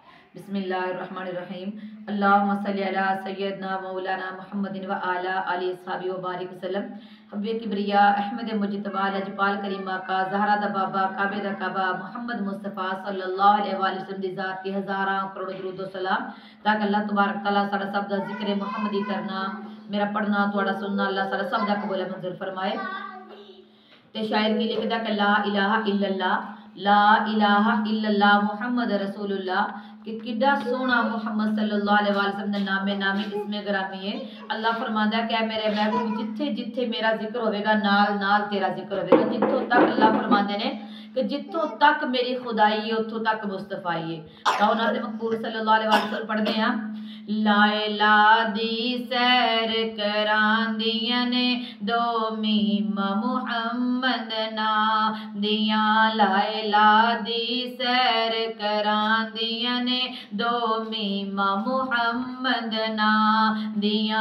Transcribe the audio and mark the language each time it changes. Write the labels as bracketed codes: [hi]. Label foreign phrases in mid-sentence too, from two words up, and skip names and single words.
[ar] بسم الله الرحمن الرحيم۔ اللهم صل على سيدنا مولانا محمد وعلى آل أصحابه وبارك وسلم. [pa] حبِ کبریا احمد مجتبیٰ لجپال کریما کا زہرا دا بابا کعبے دا کعبہ محمد مصطفیٰ [ar] صلى الله عليه وسلم [pa] دی ذات دی ہزاراں کروڑ درود و سلام. تاکہ اللہ تبارک تعالیٰ ساڈا سب دا ذکرِ محمدی کرنا، میرا پڑھنا تہاڈا سننا اللہ ساڈا سب دا قبول منظور فرمائے. تے شاعر کی لکھدا کہ [ar] لا إله إلا الله، لا إله إلا الله محمد رسول الله. [pa] کہ کڈا سوہنا محمد [ar] صلى الله عليه وسلم [pa] دا نامِ نامی اسمِ گرامی ہے. اللہ فرماندا ہے کہ میرے محبوب جتھے جتھے میرا ذکر ہووے گا نال نال تیرا ذکر ہووے گا. جتھوں تک اللہ فرماندے نے کہ جتھوں تک میری خدائی ہے اوتھوں تک مصطفائی ہے. تو ناز مقبول [ar] صلى الله عليه وسلم [pa] پڑھدے ہاں. لائلہ دی سیر کراندیاں نے دو میم محمد نا دیاں. لائلہ دی سیر کراندیاں نے دو میم محمد نا دیاں.